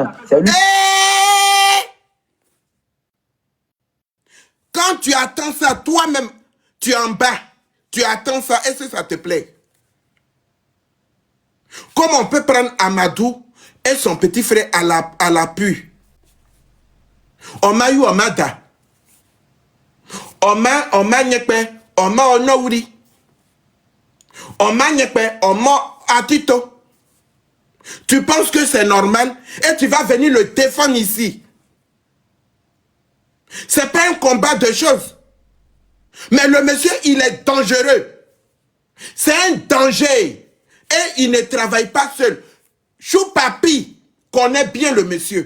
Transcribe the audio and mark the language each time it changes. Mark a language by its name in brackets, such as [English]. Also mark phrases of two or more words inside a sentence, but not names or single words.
[French] C'est lui. Quand tu attends ça, toi-même, tu es en bas. Tu attends ça, est-ce que ça te plaît? Comment on peut prendre Amadou et son petit frère à l'appui? [Igbo] Oma yu oma da. Oma nyekpe, oma onowuri. Oma nyekpe, oma atito. [French] Tu penses que c'est normal et tu vas venir le défendre ici. C'est pas un combat de choses. Mais le monsieur, il est dangereux. C'est un danger. Et il ne travaille pas seul. Choupapi connaît bien le monsieur.